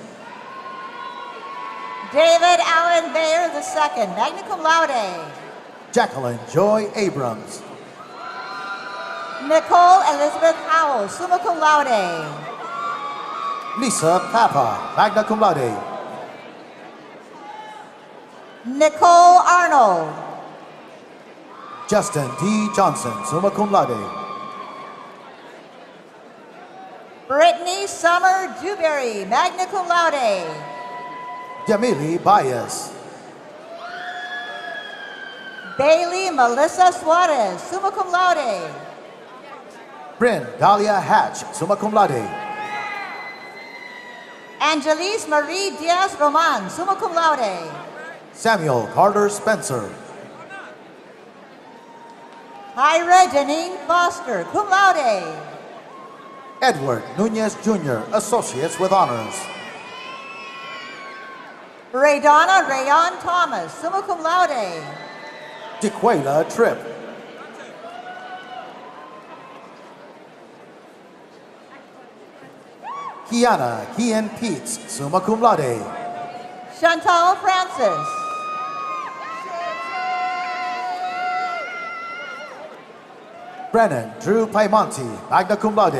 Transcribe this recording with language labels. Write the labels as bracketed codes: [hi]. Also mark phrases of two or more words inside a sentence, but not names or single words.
[en] David Allen Bayer II, [la] magna cum laude. [en] Jacqueline Joy Abrams. Nicole Elizabeth Howell, [la] summa cum laude. [en] Lisa Papa, [la] magna cum laude. [en] Nicole Arnold. Justin T. Johnson, [la] summa cum laude. [en] Brittany Summer Dewberry, [la] magna cum laude. [en] Yamili Baez. Bailey Melissa Suarez, [la] summa cum laude. [en] Bryn Dahlia Hatch, [la] summa cum laude. [en] Angelise Marie Diaz Roman, [la] summa cum laude. [en] Samuel Carter Spencer. Hyra Janine Foster, [la] cum laude. [en] Edward Nunez Jr., Associates with Honors. Raydonna Rayon Thomas, [la] summa cum laude. [en] DeQuela Tripp. Kiana Kian Peets, [la] summa cum laude. [en] Chantal Francis. Brennan Drew Paimonti, [la] magna cum laude.